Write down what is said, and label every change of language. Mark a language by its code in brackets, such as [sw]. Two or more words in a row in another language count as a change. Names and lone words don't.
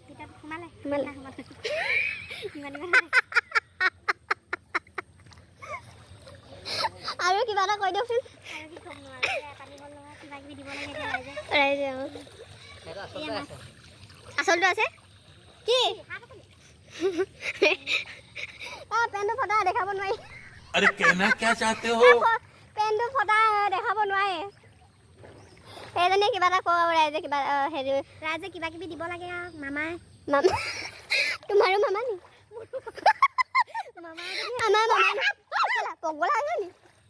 [as] সোমালে। আৰু কিবা এটা কৈ দিয়কচোন। ৰাইজে আচলটো আছে কি? পেনটো ফটা দেখাব নোৱাৰি। [hi] अरे कहना क्या चाहते हो? [as] পেনটো ফটা দেখাব নোৱাৰে। সেইজনী কিবা এটা কওঁ, ৰাইজে কিবা হেৰি, ৰাইজে কিবা কিবি দিব লাগে আৰু। মামাই তোমাৰো মামা নি? আমাৰ মামা পগলা আছে নি?